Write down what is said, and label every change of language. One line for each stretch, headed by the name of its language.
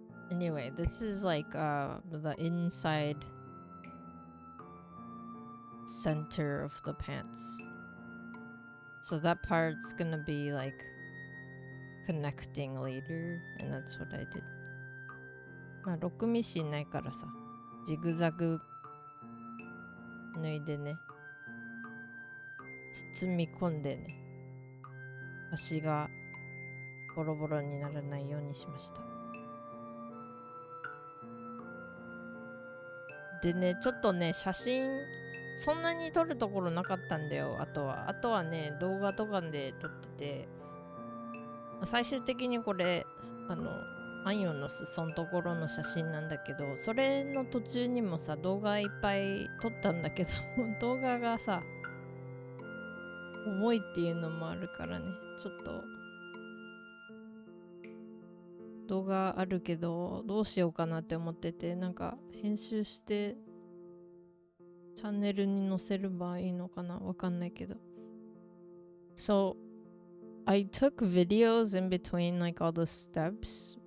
English: Anyway, this is like the inside center of the pants. So that part's gonna be like connecting later, and that's what I did.
Japanese: まあロックミシンないからさ、ジグザグ縫いでね、包み込んでね、端がボロボロにならないようにしました。でね、ちょっとね、写真そんなに撮るところなかったんだよ。あとはね、動画とかで撮ってて、最終的にこれアイオンの裾のところの写真なんだけど、それの途中にもさ動画いっぱい撮ったんだけど動画がさ重いっていうのもあるからね、ちょっと動画あるけどどうしようかなって思ってて、なんか編集してチャンネルに載せればいいのかな、わかんないけど。
English: So I took videos in between like all the steps.